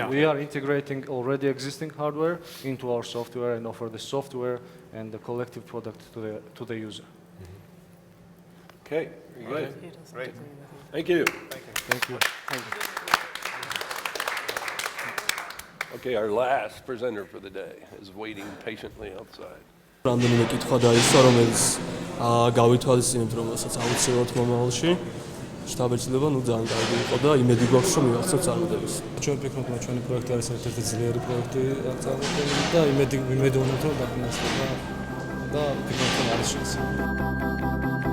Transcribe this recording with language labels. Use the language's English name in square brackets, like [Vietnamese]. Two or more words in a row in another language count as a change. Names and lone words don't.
[English] said, we are integrating already existing hardware into our software and offer the software and the collective product to the user. Okay, very good. He doesn't Great. agree with you. Thank you. Thank you. Okay, our last presenter for the day is waiting patiently outside. [Georgian] რამდენიმე კითხვა დაისვა, რომელიც გავითვალისწინებთ, რომელსაც აუცილებლად მომავალში შთაბეჭდილება ძალიან კარგი იყო და იმედი გვაქვს, რომ მივახცევთ წარმატებას. ჩვენ ვფიქრობთ, რომ ჩვენი პროექტი არის ერთ-ერთი ძლიერი პროექტი წარმოქმნილი და იმედი ვიმედოვნებთ, რომ დაფინანსდება და ვფიქრობთ, რომ არის შანსი.